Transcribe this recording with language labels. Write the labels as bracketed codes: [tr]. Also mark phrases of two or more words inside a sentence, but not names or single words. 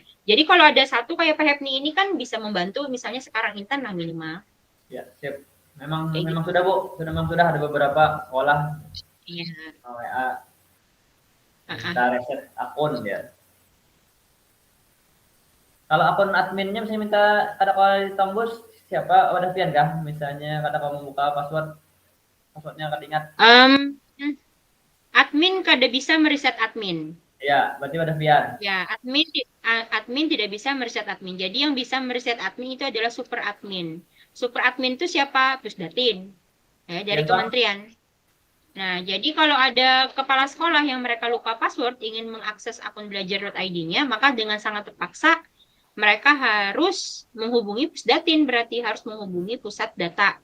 [id] Jadi kalau ada satu kayak Pak Hepni ini kan bisa membantu, misalnya sekarang Intan lah minimal. Ya, siap. Memang sudah Bu, sudah ada beberapa sekolah. Iya. WA. Kita reset akun ya. [bjn] Kalau akun adminnya misalnya minta kada kalau ditembus siapa wadah pian kah? [id] Misalnya kada mau membuka passwordnya kada ingat. Admin kada bisa mereset admin. [bjn] Ya, berarti wadah pian. [id] Ya, admin tidak bisa mereset admin. Jadi yang bisa mereset admin itu adalah super admin. Super admin itu siapa? Pusdatin. Ya, dari kementerian. Nah, jadi kalau ada kepala sekolah yang mereka lupa password ingin mengakses akun belajar.id-nya, maka dengan sangat terpaksa mereka harus menghubungi Pusdatin, berarti harus menghubungi pusat data.